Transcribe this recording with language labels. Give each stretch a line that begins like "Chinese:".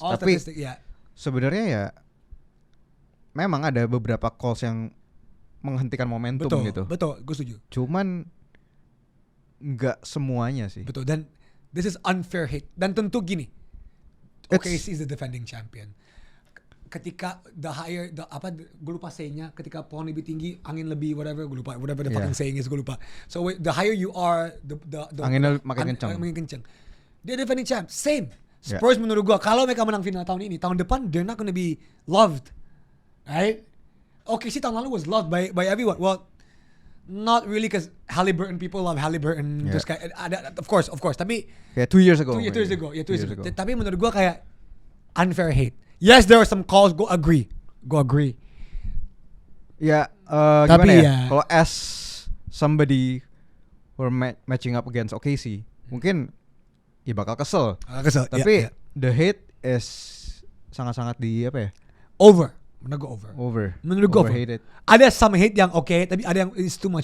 Indonesian: Tapi sebenarnya ya memang ada beberapa calls yang menghentikan momentum gitu. Betul, gue setuju. Cuman nggak semuanya sih. Betul, dan
English: this is unfair hate.
Indonesian: Dan tentu gini,
English: OKC is the defending champion.
Indonesian: Ketika gue lupa sayingnya, ketika pohon lebih tinggi, angin lebih
English: whatever the fucking saying is,
Indonesian: gue lupa.
English: So the higher you are, the
Indonesian: anginnya makin kencang. Dia defending champ, same. Spurs menurut gue, kalau mereka menang final tahun ini, tahun depan
English: they're not gonna be loved, right? OKC
Indonesian: tahun lalu
English: was loved by everyone. Well, not really because people love Halliburton.
Indonesian: Terus kayak ada
English: of course.
Indonesian: Tapi
English: 2 years ago. 2 years ago.
Indonesian: Tapi menurut gua kayak unfair hate.
English: Yes, there are some calls. Go agree.
Indonesian: Ya, tapi gimana ya? Kalau
English: as somebody who are matching up against OKC,
Indonesian: mungkin ya bakal kesel.
English: Tapi the hate is
Indonesian: sangat-sangat over. Menurut gue over.
English: Overhated.
Indonesian: Ada
English: some hate
Indonesian: yang oke, tapi ada yang
English: is too much.